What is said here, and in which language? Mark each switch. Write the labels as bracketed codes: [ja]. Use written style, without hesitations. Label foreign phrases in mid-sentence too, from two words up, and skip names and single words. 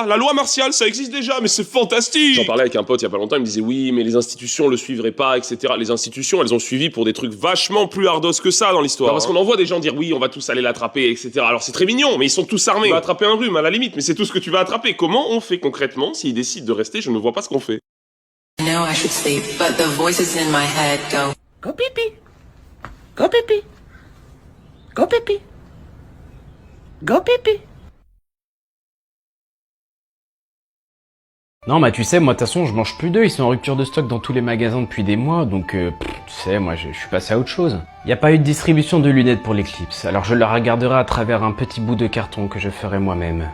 [fr] La loi martiale, ça existe déjà, mais c'est fantastique. J'en parlais avec un pote il y a pas longtemps, il me disait oui, mais les institutions le suivraient pas, etc. Les institutions, elles ont suivi pour des trucs vachement plus hardos que ça dans l'histoire. Parce qu'on en voit des gens dire oui, on va tous aller l'attraper, etc. Alors c'est très mignon, mais ils sont tous armés. On va attraper un rhume à la limite, mais c'est tout ce que tu vas attraper. Comment on fait concrètement s'ils décident de rester? Je ne vois pas ce qu'on fait. [en] know I should sleep, but the voices in my head go, go pee-pee, go pee-pee, go pee-pee, go pee-pee. [fr] Non, bah tu sais, moi de toute façon, je mange plus d'œufs, ils sont en rupture de stock dans tous les magasins depuis des mois, donc tu sais, moi je suis passé à autre chose. Y a pas eu de distribution de lunettes pour l'Eclipse, alors je la regarderai à travers un petit bout de carton que je ferai moi-même.